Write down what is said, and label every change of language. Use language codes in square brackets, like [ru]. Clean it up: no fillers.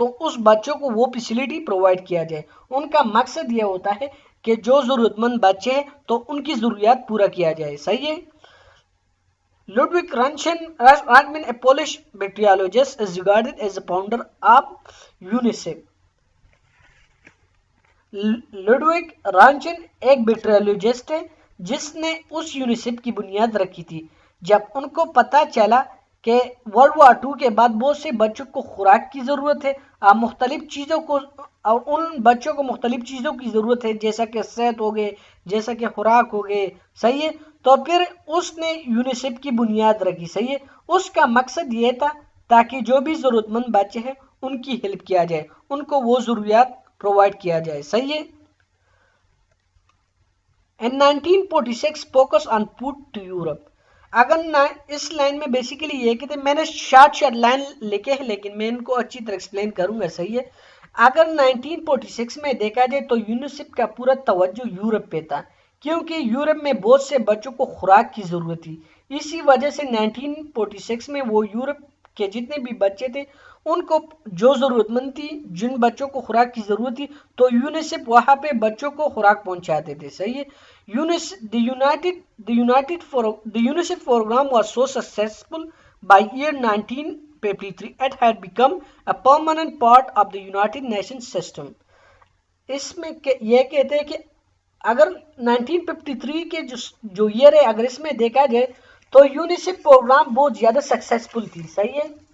[ur] تو اس بچوں کو وہ فیسلٹی پرووائڈ کیا جائے. ان کا مقصد یہ ہوتا ہے کہ جو ضرورت مند بچے ہیں تو ان کی ضروریات پورا کیا جائے. صحیح ہے. [en] Ludwig Rantgen, a Polish bacteriologist, is regarded as the founder of UNICEF. [ur] Ludwig رانچن ایک بیکٹیریولوجسٹ ہے جس نے اس یونیسیف کی بنیاد رکھی تھی جب ان کو پتا چلا کہ ورلڈ وار 2 کے بعد بہت سے بچوں کو خوراک کی ضرورت ہے اور مختلف چیزوں کو اور ان بچوں کو مختلف چیزوں کی ضرورت ہے جیسا کہ صحت ہو گئے, جیسا کہ خوراک ہو گئے. صحیح ہے. تو پھر اس نے یونیسیف کی بنیاد رکھی. صحیح ہے. اس کا مقصد یہ تھا تاکہ جو بھی ضرورت مند بچے ہیں ان کی ہیلپ کیا جائے, ان کو وہ ضروریات پرووائڈ کیا جائے. صحیح ہے. [en] In 1946 focus on food to Europe. [ur] اگر اس لائن میں بیسیکلی یہ کہتے ہیں, میں نے شارٹ لائن لکھے ہیں لیکن میں ان کو اچھی طرح ایکسپلین کروں گا. صحیح ہے. اگر 1946 میں دیکھا جائے تو یونیسیف کا پورا توجہ یورپ پہ تھا کیونکہ یورپ میں بہت سے بچوں کو خوراک کی ضرورت تھی. اسی وجہ سے 1946 میں وہ یورپ کے جتنے بھی بچے تھے ان کو جو ضرورت مند تھی, جن بچوں کو خوراک کی ضرورت تھی, تو یونیسیف وہاں پہ بچوں کو خوراک پہنچاتے تھے. صحیح ہے. [en] The UNICEF program was so successful by year 1953 it had become a permanent part of the United Nations system. [ur] اس میں یہ کہتے ہیں کہ اگر 1953 کے جو ایئر ہے اگر اس میں دیکھا جائے تو یونیسیف پروگرام بہت زیادہ سکسیسفل تھی. صحیح ہے.